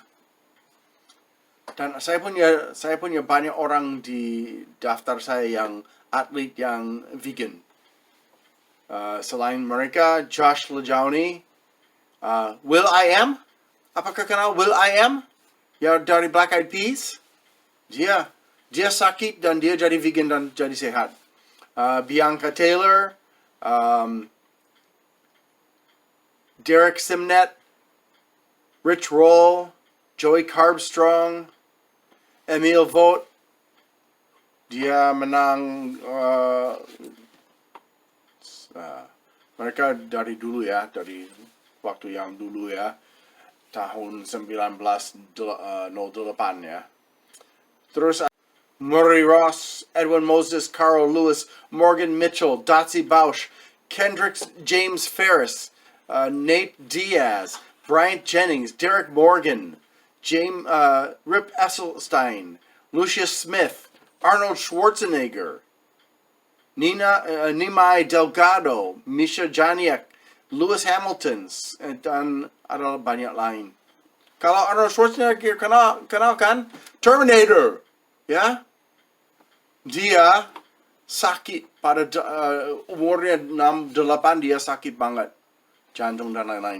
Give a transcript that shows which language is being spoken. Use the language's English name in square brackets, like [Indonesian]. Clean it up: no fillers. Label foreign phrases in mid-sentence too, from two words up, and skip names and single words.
[Indonesian] Dan saya punya banyak orang di daftar saya yang atlet yang vegan. Selain mereka, Josh Lejauni, Will I Am. Apakah kenal Will I Am? Yang dari Black Eyed Peas. Dia sakit dan dia jadi vegan dan jadi sehat. Bianca Taylor, Derek Simnett, Rich Roll, Joey Carbstrong, Emil Vogt. Dia menang mereka dari dulu ya, dari waktu yang dulu ya, tahun 1908 ya. Terus Murray Ross, Edwin Moses, Carl Lewis, Morgan Mitchell, Dotsie Bausch, Kendrick James Ferris, Nate Diaz, Bryant Jennings, Derek Morgan, Rip Esselstein, Lucius Smith, Arnold Schwarzenegger, Nimai Delgado, Misha Janiak, Lewis Hamilton, dan ada banyak lain. Kalau Arnold Schwarzenegger kenal kan? Terminator, ya? Dia sakit pada umurnya 68, dia sakit banget, jantung dan lain-lain.